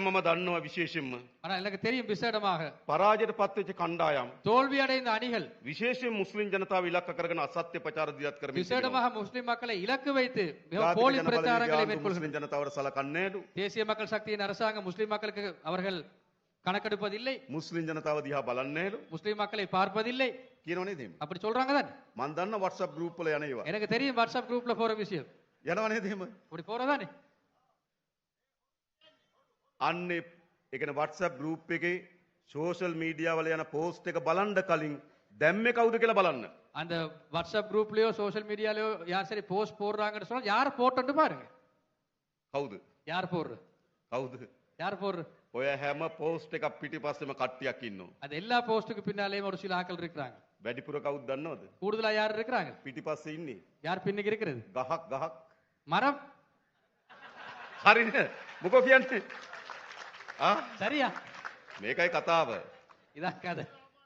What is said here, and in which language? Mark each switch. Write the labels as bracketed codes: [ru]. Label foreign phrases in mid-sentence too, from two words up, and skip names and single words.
[si] මම දන්නවා විශේෂයෙන්ම [ta] ஆனால் எனக்கு தெரியும் விசேடமாக [si] පරාජයට පත්වෙච්ච කණ්ඩායම් [ta] தோல்வி அடைந்த அணிகள் [si] විශේෂයෙන් මුස්ලිම් ජනතාව ඉලක්ක කරගෙන අසත්‍ය ප්‍රචාර දියත් කරමින් තිබෙනවා. [ta] விசேடமாக முஸ்லிம் மக்களை இலக்கு வைத்து மிகவும் [si] ජාතික [ta] போலி [si] ජන බලවේගය [ta] பிரச்சாரங்களை [si] ආණ්ඩුව [ta] மேற்கொள்கிறது. [si] මුස්ලිම් ජනතාවට සලකන්නේ නෑලු. [ta] தேசிய மக்கள் சக்தியின் அரசாங்கம் முஸ்லிம் மக்களுக்கு அவர்கள் கணக்கெடுப்பதில்லை, [si] මුස්ලිම් ජනතාව දිහා බලන්නේ නෑලු. [ta] முஸ்லிம் மக்களை பார்ப்பதில்லை [si] කියනව නේද එහෙම? [ta] அப்படி சொல்றாங்க தானே. [si] මම දන්න WhatsApp group වල යන ඒවා. [ta] எனக்கு தெரியும் வாட்ஸ்அப் குரூப்ல போற விஷயம் [si] යනව නේද එහෙම? [ta] அப்படி போறதானே. [si] අන්නේ ඒ කියන්නේ WhatsApp group එකේ [en] social media [si] වල යන post එක බලන්න කලින් දැම්මේ කවුද කියලා බලන්න. [ta] அந்த வாட்ஸ்அப் குரூப்லயோ [en] social media-layo [ta] யார் சரி போஸ்ட் போடுறாங்கன்னு சொன்னா யார் போட்டோன்னு பாருங்க. [si] කවුද? [ta] யார் போடுற [si] කවුද? [ta] யார் போடுற [si] ඔය හැම post එකක් පිටිපස්සෙම කට්ටියක් ඉන්නවා. [ta] அது எல்லா போஸ்ட்டுக்கு பின்னாலேயும் ஒரு சில ஆட்கள் இருக்கிறாங்க. [si] වැඩිපුර කවුද දන්නවද? [ta] கூடுதலா யார் இருக்கிறாங்க? [si] පිටිපස්සේ ඉන්නේ [ta] யார் பின்னுக்கு இருக்கிறது? [si] ගහක්. [ta] மரம். [si] හරිද? මොකෝ කියන්නේ? ආ [ta] சரியா? [si] මේකයි කතාව. [ta] இதான் கதை.